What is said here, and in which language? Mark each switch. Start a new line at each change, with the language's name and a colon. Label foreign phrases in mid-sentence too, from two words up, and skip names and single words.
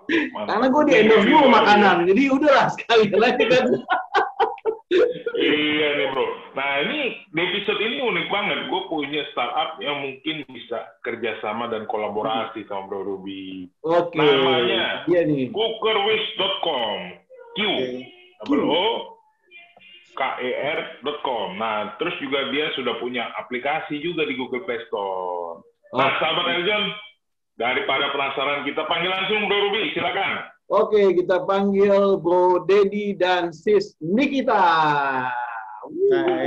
Indonesian: Karena gue di endorse dulu makanan, jadi udahlah sekali lagi kan. Iya nih bro. Nah ini di episode ini unik banget. Gue punya startup yang mungkin bisa kerjasama dan kolaborasi sama Bro Ruby. Oke. Namanya iya nih. cookerwish.com. Q-O-O-K-E-R.com. Nah, terus juga dia sudah punya aplikasi juga di Google Play Store. Nah, sahabat Eljon, daripada penasaran, kita panggil langsung Bro Ruby, silakan. Oke, kita panggil Bro Dedi dan Sis Nikita. Hai.